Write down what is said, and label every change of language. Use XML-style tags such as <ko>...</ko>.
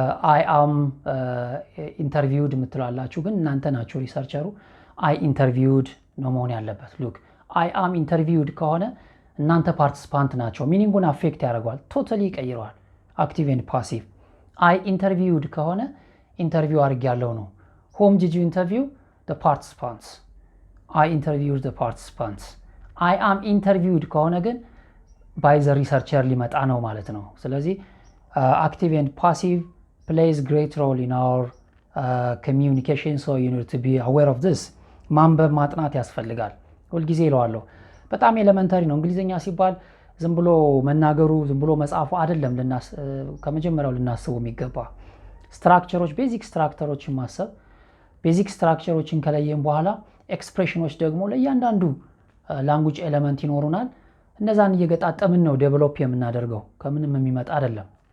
<am>አይ አም ኢንተርቪውድ የምትላላችሁ፣ ግን እናንተ ናችሁ ሪሰርቸሩ። አይ ኢንተርቪውድ ነው መሆን ያለበት። ሉክ አይ አም ኢንተርቪውድ ከሆነ እናንተ ፓርቲሲፓንት ናቸው፣ ሚኒንጉን አፌክት ያደርገዋል፣ ቶታሊ ይቀይረዋል። አክቲቭ ኤንድ ፓሲቭ። አይ ኢንተርቪውድ ከሆነ ኢንተርቪው አድርግ ያለው ነው።</am> <en>ሆም ዲድ ዩ ኢንተርቪው? the participants. I interviewed the participants.</en> <am>I am interviewed ከሆነ ግን</am> <en>by the researcher</en> <am>ሊመጣ ነው ማለት ነው።</am> <en>ስለዚህ active and passive plays great role in our communication, so you need to be aware of this.</en> <am>ማንበብ ማጥናት ያስፈልጋል። ሁልጊዜ እለዋለሁ። በጣም ኤሌመንታሪ ነው። እንግሊዘኛ ሲባል ዝም ብሎ መናገሩ ዝም ብሎ መጻፉ አይደለም ከመጀመሪያው ልናስበው የሚገባ ስትራክቸሮች ቤዚክ ስትራክቸሮችን ማሰብ ቤዚክ ስትራክቸሮችን ከለየን በኋላ ኤክስፕሬሽኖች ደግሞ ለእያንዳንዱ ላንጉጅ ኤሌመንት ይኖሩናል እነዛን እየገጣጠምን ነው ዴቨሎፕ የምናደርገው ከምንም የሚመጣ አይደለም</am>